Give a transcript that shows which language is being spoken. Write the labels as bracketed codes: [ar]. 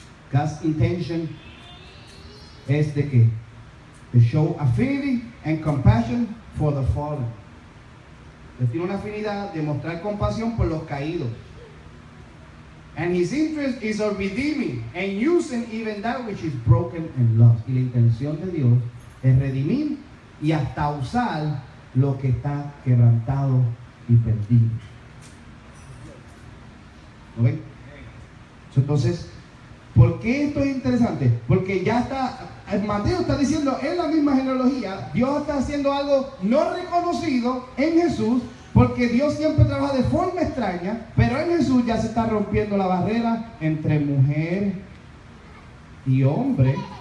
[en] God's intention [es] es de que [en] to show affinity and compassion for the fallen. [es] Dios tiene una afinidad de mostrar compasión por los caídos. [en] And his interest is of redeeming and using even that which is broken and lost. [es] Y la intención de Dios es redimir y hasta usar lo que está quebrantado y perdido. ¿Lo ven? Entonces, ¿por qué esto es interesante? Porque ya está, Mateo está diciendo en la misma genealogía, Dios está haciendo algo no reconocido en Jesús, porque Dios siempre trabaja de forma extraña, pero en Jesús ya se está rompiendo la barrera entre mujer y hombre.